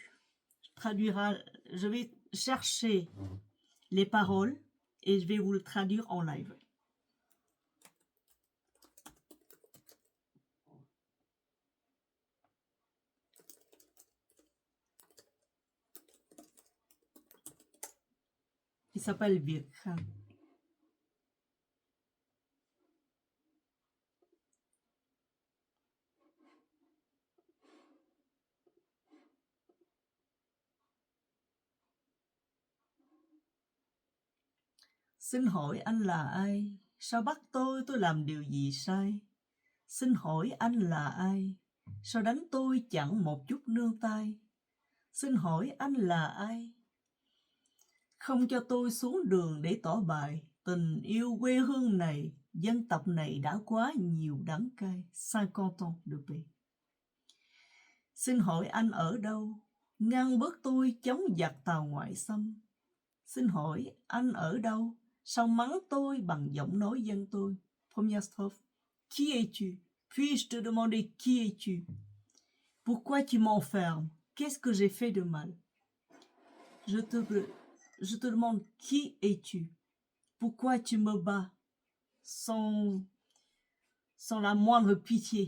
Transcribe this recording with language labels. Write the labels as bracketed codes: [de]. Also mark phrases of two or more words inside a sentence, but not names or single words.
[fr] Je vais chercher les paroles et je vais vous le traduire en live. Il s'appelle Việt Khang. [vi] Xin hỏi anh là ai? Sao bắt tôi làm điều gì sai? Xin hỏi anh là ai? Sao đánh tôi chẳng một chút nương tay? Xin hỏi anh là ai? Không cho tôi xuống đường để tỏ bài. Tình yêu quê hương này, dân tộc này đã quá nhiều đắng cay. [fr] 50 ans de paix. [vi] Xin hỏi anh ở đâu? Ngăn bước tôi chống giặc Tàu ngoại xâm. Xin hỏi anh ở đâu? Sao mắng tôi bằng giọng nói dân tôi? [fr] Première strophe. Qui es-tu? Puis-je te demander qui es-tu? Pourquoi tu m'enfermes? Qu'est-ce que j'ai fait de mal? Je te demande qui es-tu? Pourquoi tu me bats sans la moindre pitié?